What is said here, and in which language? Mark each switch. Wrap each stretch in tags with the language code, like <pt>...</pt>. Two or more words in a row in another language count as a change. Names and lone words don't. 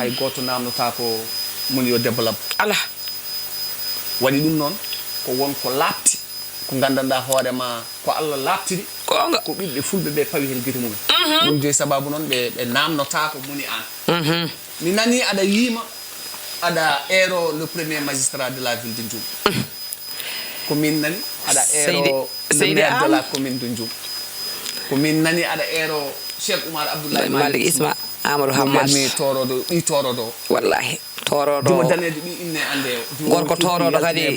<ff>Hay goto namdota ko moni yo développe. Ala. Waɗi ɗum noon ko won ko laabti, ko gandanɗa hoorema ko Allah laabtiri, Gonga. ko ɓiɓɓe fulɓe ɓe pawi hen guite mumen. Mhm. Ɗum jeyi sababu noon ɓe, ɓe namnota ko moni an. Mhm. Mi nani aɗa yiima, aɗa ero</ff> <fr>le premier magistrat de la ville de Ndioum.</fr> <ff>Mhm. Ko min nani aɗa ero Seydi, le Seydi</ff> <fr>maire de la</fr> <ff>Am.</ff> <fr>commune de Ndioum.</fr> <ff>Ko min nani aɗa ero Cheikh Oumar Abdoulaye Malick Malick Isma, Amadou Mo Hamad. mbiyatmi toroɗo, ɗi toroɗo. Wallahi, toroɗo. Jumo danejo ɗi inne ande o. Jumo Gorko tigi toroɗo yaltine kadi.</ff>